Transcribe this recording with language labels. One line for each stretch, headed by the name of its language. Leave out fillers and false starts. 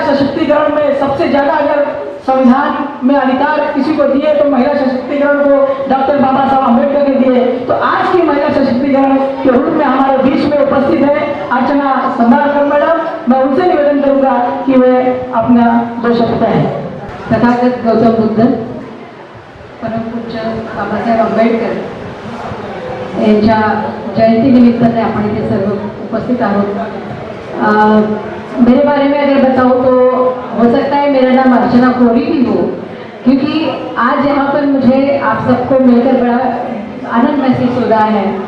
Hindi: संविधान में अधिकार किसी को दिए तो महिला सशक्तिकरण को डॉक्टर बाबा साहब अम्बेडकर ने दिए। तो आज की महिला सशक्तिकरण के रूप में हमारे बीच में उपस्थित है अर्चना संभारकर मैडम। मैं उनसे निवेदन करूंगा कि वे अपना 2 शब्द कहें।
Marathi: तथागत गौतम बुद्ध, परम पूज्य बाबासाहेब आंबेडकर यांच्या जयंतीनिमित्ताने आपण इथे सर्व उपस्थित आहोत।
Hindi: मेरे बारे में अगर बताऊं तो हो सकता है मेरा नाम अर्चना कोरी भी हो, क्योंकि आज यहाँ पर मुझे आप सबको मिलकर बड़ा आनंद महसूस हो रहा है।